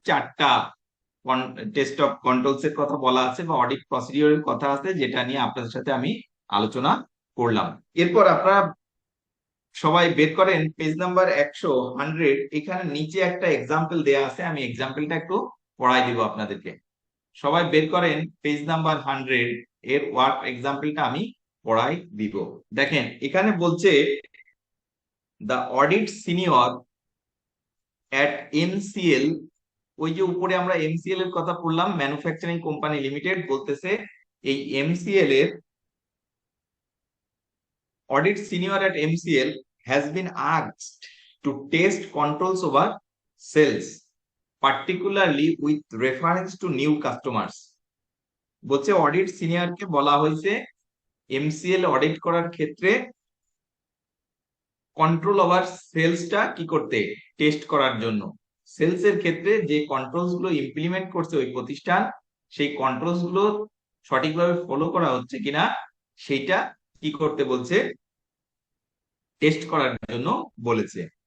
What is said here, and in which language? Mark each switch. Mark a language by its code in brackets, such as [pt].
[bn] চারটা test of controls এর কথা বলা আছে বা অডিট প্রসিডিওরের কথা আছে, যেটা নিয়ে আপনাদের সাথে আমি আলোচনা করলাম। এরপর আপনারা সবাই বের করেন পেজ নাম্বার 100। এখানে নিচে একটা এক্সাম্পল দেয়া আছে, আমি এক্সাম্পলটা একটু পড়াই দিব আপনাদেরকে। সবাই বের করেন পেজ নাম্বার 100 এর ওয়ার্ক এক্সাম্পলটা আমি পড়াই দিব। দেখেন এখানে বলছে [en] the audit senior at MCL, [bn] ওই যে উপরে আমরা MCL এর কথা পড়লাম, [en] manufacturing company limited, [bn] বলতেছে এই MCL এর [en] audit senior at MCL has been asked to test controls over sales, particularly with reference to new customers। [bn] বলছে অডিট সিনিয়রকে বলা হয়েছে MCL অডিট করার ক্ষেত্রে কন্ট্রোল ওভার সেলসটা কি করতে, টেস্ট করার জন্য। সেলস এর ক্ষেত্রে যে কন্ট্রোলস গুলো ইমপ্লিমেন্ট করছে ওই প্রতিষ্ঠান, সেই কন্ট্রোলস গুলো সঠিকভাবে ফলো করা হচ্ছে কিনা সেইটা কি করতে বলছে, টেস্ট করার জন্য বলেছে।